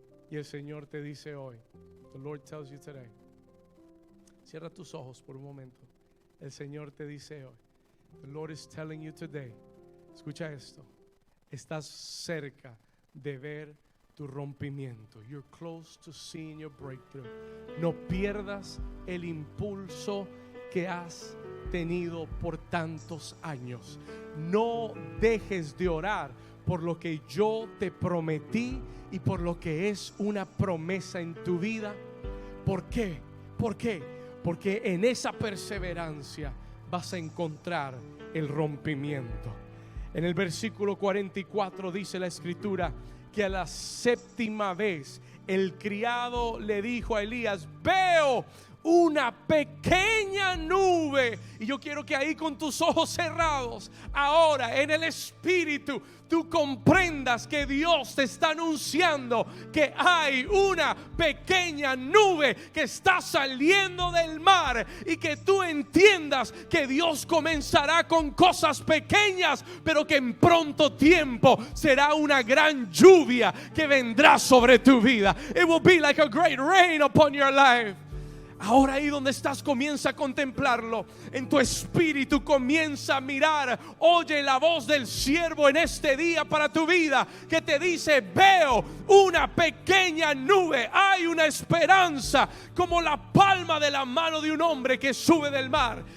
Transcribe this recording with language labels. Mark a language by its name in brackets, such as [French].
[Spanish] Y el Señor te dice hoy, [English] the Lord tells you today, [Spanish] cierra tus ojos por un momento. El Señor te dice hoy, [English] the Lord is telling you today, [Spanish] escucha esto, estás cerca de ver tu rompimiento. [English] You're close to seeing your breakthrough. [Spanish] No pierdas el impulso que has tenido por tantos años. No dejes de orar por lo que yo te prometí y por lo que es una promesa en tu vida. ¿Por qué? ¿Por qué? Porque en esa perseverancia vas a encontrar el rompimiento. En el versículo 44 dice la escritura que a la séptima vez el criado le dijo a Elías, veo una pequeña nube. Y yo quiero que ahí con tus ojos cerrados, ahora en el espíritu, tú comprendas que Dios te está anunciando que hay una pequeña nube que está saliendo del mar, y que tú entiendas que Dios comenzará con cosas pequeñas, pero que en pronto tiempo será una gran lluvia que vendrá sobre tu vida. [English] It will be like a great rain upon your life. [Spanish] Ahora ahí donde estás, comienza a contemplarlo. En tu espíritu comienza a mirar. Oye la voz del siervo en este día para tu vida, que te dice, veo una pequeña nube. Hay una esperanza como la palma de la mano de un hombre que sube del mar.